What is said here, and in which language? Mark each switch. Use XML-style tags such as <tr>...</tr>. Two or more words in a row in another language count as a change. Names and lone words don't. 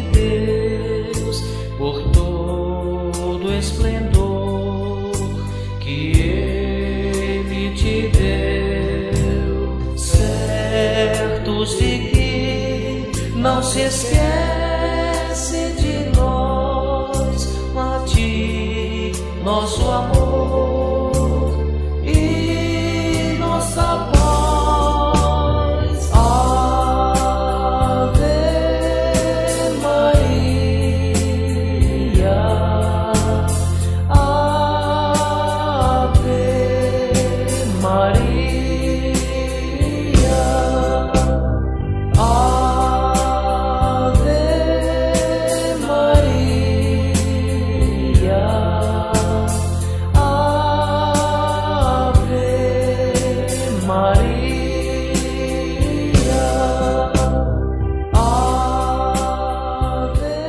<pt>Deus por todo o esplendor que Ele te deu, certos de que não se esquece de nós, a ti, nosso amor e nossa paz.</pt> <la>Ave Maria, Ave Maria, Ave Maria, Ave Maria, Ave</la>